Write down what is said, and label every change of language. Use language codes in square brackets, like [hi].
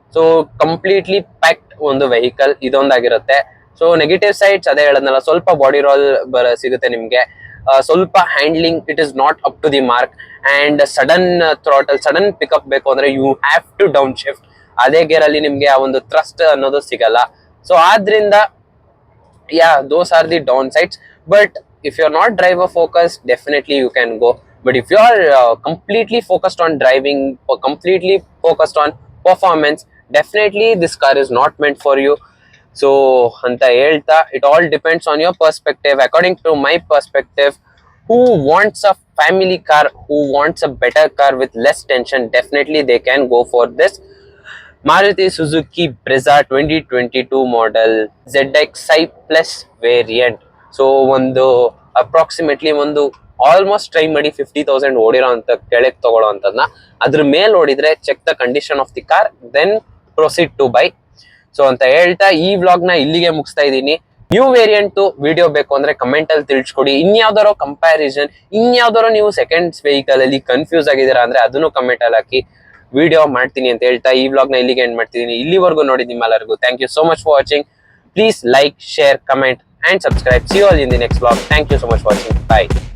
[kn] So completely packed ಒಂದು vehicle ಇದೊಂದಾಗಿರುತ್ತೆ. [en] so negative sides [kn] ಅದೇ ಹೇಳದ್ನಲ್ಲ, ಸ್ವಲ್ಪ [en] body roll [kn] ಸಿಗುತ್ತೆ ನಿಮ್ಗೆ, ಸ್ವಲ್ಪ [en] handling it is not up to the mark, and sudden throttle, sudden pickup [kn] ಬೇಕು ಅಂದ್ರೆ [en] You have to down shift. [kn] ಅದೇ ಗೇರ್ ಅಲ್ಲಿ ನಿಮ್ಗೆ ಆ ಒಂದು ಥ್ರಸ್ಟ್ ಅನ್ನೋದು ಸಿಗಲ್ಲ. ಸೊ ಆದ್ರಿಂದ [en] those are the downsides. But if you're not driver focused, definitely you can go. But if you are completely focused on driving or completely focused on performance, definitely this car is not meant for you. So [kn] anta helta, [en] it all depends on your perspective. According to my perspective, who wants a family car, who wants a better car with less tension, definitely they can go for this Maruti Suzuki Brezza 2022 model ZXi Plus variant. [kn] So ಒಂದು approximately ಒಂದು almost try ಮಾಡಿ 50,000 ಓಡಿರೋ ಅಂತ ಕೆಳಗೆ ತಗೊಳ್ಳೋ ಅಂತದ್ನ ಅದ್ರ ಮೇಲೆ ಓಡಿದ್ರೆ [en] Check the condition of the car, then proceed to buy. [kn] So ಅಂತ ಹೇಳ್ತಾ ಈ ವ್ಲಾಗ್ ನ ಇಲ್ಲಿಗೆ ಮುಗಿಸ್ತಾ ಇದ್ದೀನಿ. ನ್ಯೂ ವೇರಿಯಂಟ್ ವಿಡಿಯೋ ಬೇಕು ಅಂದ್ರೆ ಕಮೆಂಟ್ ಅಲ್ಲಿ ತಿಳಿಸ್ಕೊಡಿ. ಇನ್ಯಾವ್ದಾರೋ ಕಂಪ್ಯಾರಿಸನ್, ಇನ್ಯಾವ್ದಾರೋ ನೀವು ಸೆಕೆಂಡ್ಸ್ ವೆಹಿಕಲ್ ಅಲ್ಲಿ ಕನ್ಫ್ಯೂಸ್ ಆಗಿದ್ದೀರಾ ಅಂದ್ರೆ ಅದನ್ನು ಕಮೆಂಟ್ ಅಲ್ಲಿ ಹಾಕಿ, ವಿಡಿಯೋ ಮಾಡ್ತೀನಿ ಅಂತ ಹೇಳ್ತಾ ಈ ವ್ಲಾಗ್ ನ ಇಲ್ಲಿಗೆ ಎಂಡ್ ಮಾಡ್ತಿದ್ದೀನಿ. ಇಲ್ಲಿವರೆಗೂ ನೋಡಿದ ನಿಮ್ಮೆಲ್ಲರಿಗೂ [en] Thank you so much for watching. Please like, share, comment and subscribe. See you all in the next vlog. Thank you so much for watching. Bye.